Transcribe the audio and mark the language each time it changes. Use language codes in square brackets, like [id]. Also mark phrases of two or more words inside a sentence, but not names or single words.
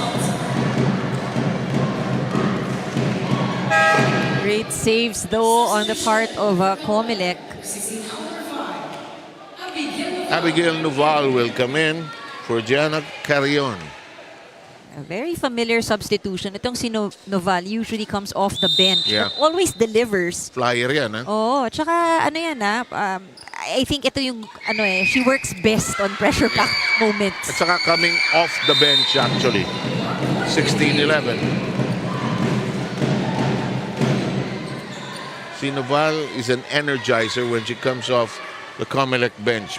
[en] Great saves though on the part of COMELEC. Abigail Noval will come in for Gianna Carrion. A very familiar substitution. [tl] Itong si [en] Noval usually comes off the bench. Yeah. But always delivers. [tl] Flyer yan, ha? [en] Oh, [tl] tsaka ano yan [en] I think [tl] ito yung [en] she works best on pressure pack moments. [tl] At saka [en] coming off the bench actually. 16-11. Si Noval is an energizer when she comes off the COMELEC bench.